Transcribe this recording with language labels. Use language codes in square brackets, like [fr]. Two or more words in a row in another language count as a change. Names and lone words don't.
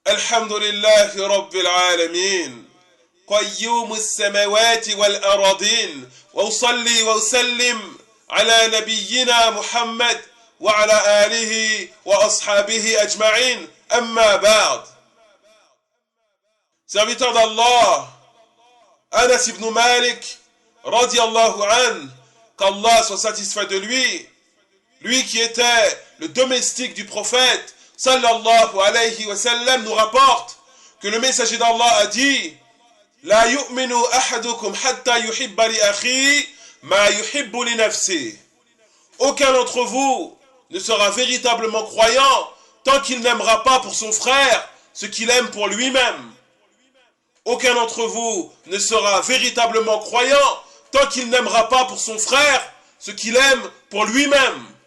[ar] الحمد لله رب العالمين قيوم السماوات والأراضين وأصلي وأسلم على نبينا محمد وعلى آله وأصحابه أجمعين أما بعد. [fr] Serviteur d'Allah, Anas ibn Malik [ar] رضي الله عن, [fr] qu'Allah soit satisfait de lui qui était le domestique du prophète [ar] صلى الله عليه وسلم, [fr] nous rapporte que le messager d'Allah a dit: [ar] لا يؤمن أحدكم حتى يحب لأخيه ما يحب لنفسه. [fr] Aucun d'entre vous ne sera véritablement croyant tant qu'il n'aimera pas pour son frère ce qu'il aime pour lui-même. Aucun d'entre vous ne sera véritablement croyant tant qu'il n'aimera pas pour son frère ce qu'il aime pour lui-même.